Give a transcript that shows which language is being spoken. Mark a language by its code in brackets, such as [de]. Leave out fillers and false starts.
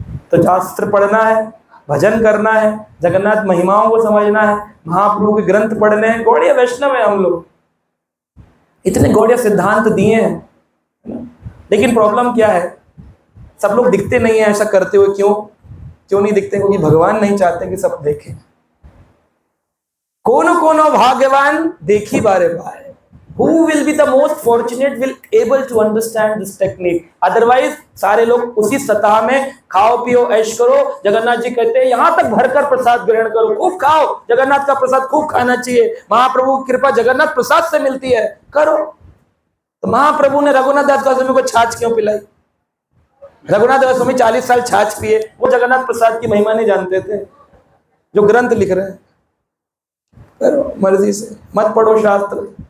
[hi] तो शास्त्र पढ़ना है, भजन करना है, जगन्नाथ महिमाओं को समझना है, महाप्रभु के ग्रंथ पढ़ने हैं। गौड़िया वैष्णव है हम लोग, इतने गौड़िया सिद्धांत दिए हैं, लेकिन प्रॉब्लम क्या है, सब लोग दिखते नहीं है ऐसा करते हुए। क्यों नहीं दिखते? क्योंकि भगवान नहीं चाहते कि सब देखें। [bn] कोनो भाग्यवान देखी बारे बार। [en] Who will be the most fortunate will able to understand this technique. [hi] Otherwise सारे लोग उसी सतह में खाओ पियो ऐश करो। जगन्नाथ जी कहते हैं यहाँ तक भरकर प्रसाद ग्रहण करो, खूब खाओ, जगन्नाथ का प्रसाद खूब खाना चाहिए, महाप्रभु की कृपा जगन्नाथ प्रसाद से मिलती है, करो। तो महाप्रभु ने रघुनाथ दास गोस्वामी को छाछ क्यों पिलाई? रघुनाथ दास गोस्वामी 40 साल छाछ पिए, वो जगन्नाथ प्रसाद की महिमा नहीं जानते थे, जो ग्रंथ लिख रहे हैं। करो मर्जी से, मत पढ़ो शास्त्र,